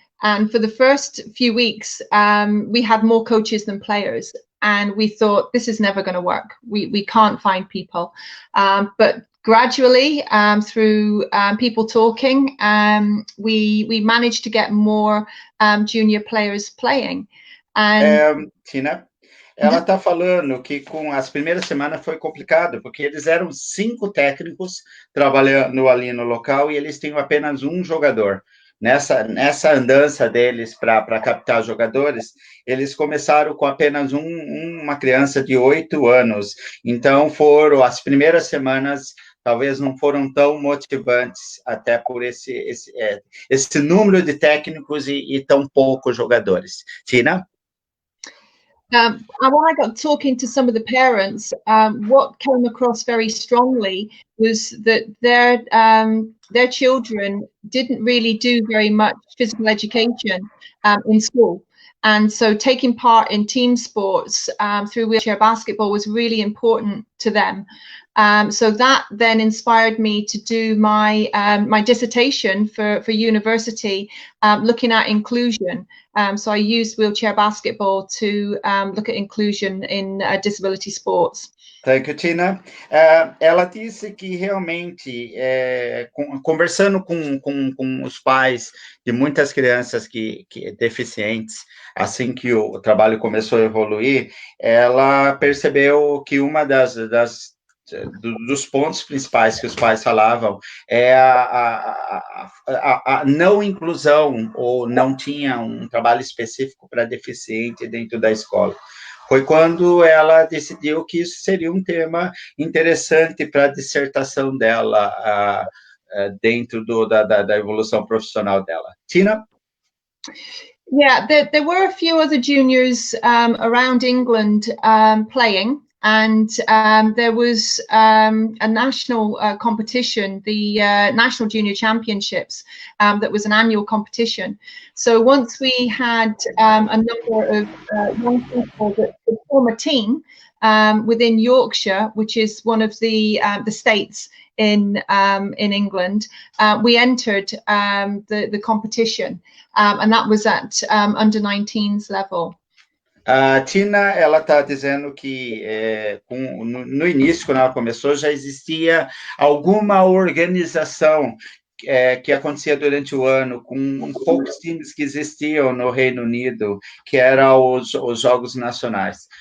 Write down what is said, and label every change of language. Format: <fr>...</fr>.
<en>And for the first few weeks, we had more coaches than players. And we thought, this is never going to work. We can't find people. But gradually, through people talking, we managed to get more junior players playing. And</en> <pt>Tina, ela está falando que com as primeiras semanas foi complicado, porque eles eram 5 técnicos trabalhando ali no local e eles tinham apenas um jogador. Nessa andança deles para captar jogadores, eles começaram com apenas uma criança de 8 anos. Então, as primeiras semanas talvez não foram tão motivantes, até por esse número de técnicos e tão poucos jogadores. Tina?</pt> <en>And when I got talking to some of the parents, what came across very strongly was that their children didn't really do very much physical education in school. And so taking part in team sports through wheelchair basketball was really important to them. So that then inspired me to do my dissertation for university, looking at inclusion. So I used wheelchair basketball to look at inclusion in disability sports. Thank you, Tina.</en> <pt>Ela disse que realmente, conversando com os pais de muitas crianças que deficientes, assim que o trabalho começou a evoluir, ela percebeu que uma dos pontos principais que os pais falavam é a não inclusão, ou não tinha um trabalho específico para deficiente dentro da escola. foi quando ela decidiu que isso seria um tema interessante para a dissertação dela, dentro da evolução profissional dela. Tina?</pt> <en>Yeah, there were a few other juniors around England playing, and there was a national competition, the National Junior Championships, that was an annual competition. So once we had a number of young people that could form a team within Yorkshire, which is one of the states in England, we entered the competition, and that was at under 19s level.</en> <pt>A Tina, ela está dizendo que no início, quando ela começou, já existia alguma organização que acontecia durante o ano, com poucos times que existiam no Reino Unido, que eram os Jogos Nacionais.</pt>